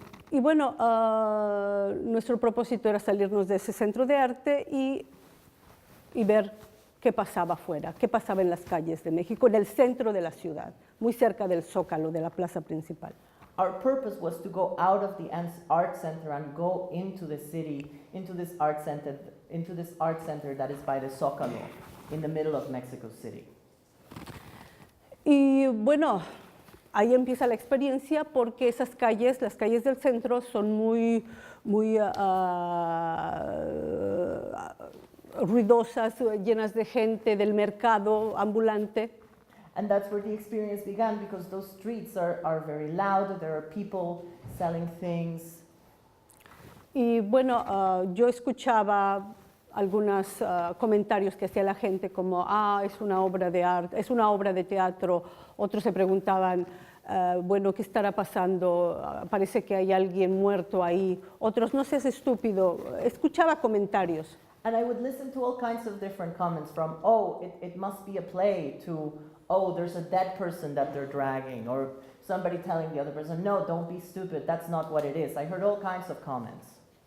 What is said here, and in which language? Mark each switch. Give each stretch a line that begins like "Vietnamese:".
Spanish: Y bueno, nuestro propósito era salirnos de ese centro de arte y ver qué pasaba afuera, qué pasaba en las calles de México, en el centro de la ciudad, muy cerca del Zócalo, de la plaza principal.
English: Our purpose was to go out of the art center and go into the city, into this art center that is by the Zócalo, in the middle of Mexico City.
Spanish: Y bueno, ahí empieza la experiencia porque esas calles, las calles del centro, son muy ruidosas, llenas de gente, del mercado ambulante.
English: And that's where the experience began, because those streets are very loud, there are people selling things.
Spanish: Y bueno, yo escuchaba algunos comentarios que hacía la gente como, es una obra de arte, es una obra de teatro. Otros se preguntaban, bueno, ¿qué estará pasando? Parece que hay alguien muerto ahí. Otros, no seas estúpido. Escuchaba comentarios.
English: And I would listen to all kinds of different comments, from, it must be a play, to, there's a dead person that they're dragging, or somebody telling the other person, no, don't be stupid, that's not what it is. I heard all kinds of comments.